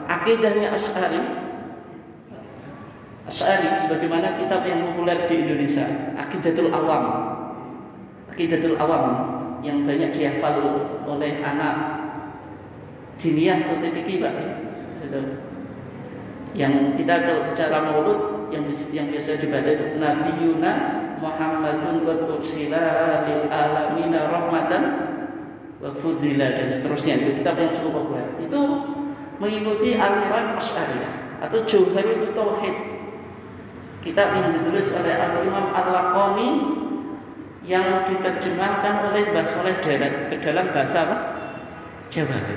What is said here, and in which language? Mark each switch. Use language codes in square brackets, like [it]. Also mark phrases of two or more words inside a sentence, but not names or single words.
[id] Akidahnya Asy'ari sebagaimana kitab yang populer di Indonesia, Aqidatul Awam yang banyak dihafal oleh anak jiniyah atau TPQ, Pak. Gitu. Yang kita kalau bicara maulud yang biasa dibaca itu [ar] نبينا محمد قد أرسل للعالمين رحمة وفضلا [id] dan seterusnya. Itu kitab yang cukup populer. Itu mengikuti aliran Asy'ariyah atau Jauharul Tauhid, kitab yang ditulis oleh Al-Imam Al-Laqani yang diterjemahkan oleh Mbah Saleh Darat ke dalam bahasa apa? Jawa itu.